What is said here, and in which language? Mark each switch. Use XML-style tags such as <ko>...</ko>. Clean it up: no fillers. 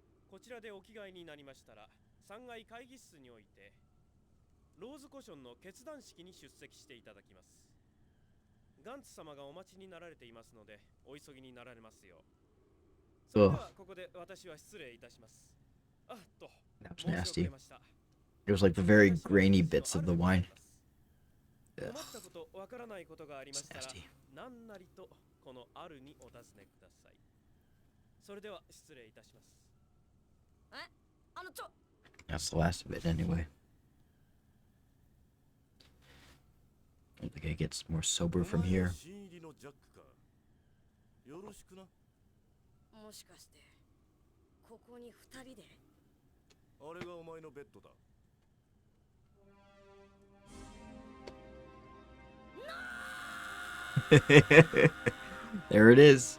<ja>こちらでお着替えになりましたら、3階会議室においてローズコションの決断式に出席していただきます。ガンツ様がお待ちになられていますので、お急ぎになられますよう。それではここで私は失礼いたします。あっと、</ja> <en>That was nasty. It was like the very grainy bits of the wine.</en> <ja>困ったこと、わからないことがありましたら、</ja> <en>It's nasty.</en> <ja>何なりとこのあるにお尋ねください。それでは失礼いたします。</ja> <en>That's the last of it anyway. I don't think it gets more sober from here.</en> <ja>もしかしてここに2人で？あれがお前のベッドだ。</ja> <en>There it is.</en>